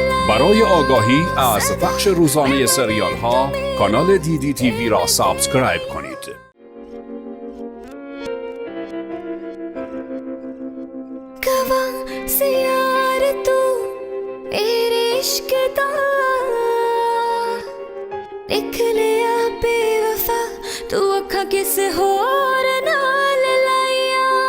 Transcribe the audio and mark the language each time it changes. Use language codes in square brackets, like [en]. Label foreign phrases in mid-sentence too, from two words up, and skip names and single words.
[fa] برای آگاهی از پخش روزانه سریال ها کانال دیدی تیوی را سابسکرایب کنید. [pa] ਗਵਾਂ ਸੇ ਯਾਰ ਤੂ ਮੇਰੇ ਇਸ਼ਕ ਦਾ ਲਿਖ ਲਿਆ ਬੇਵਫ਼ਾ ਤੂ ਅੱਖਾ ਕਿਸੇ ਹੋਰ ਨਾਲ ਲਾਇਆ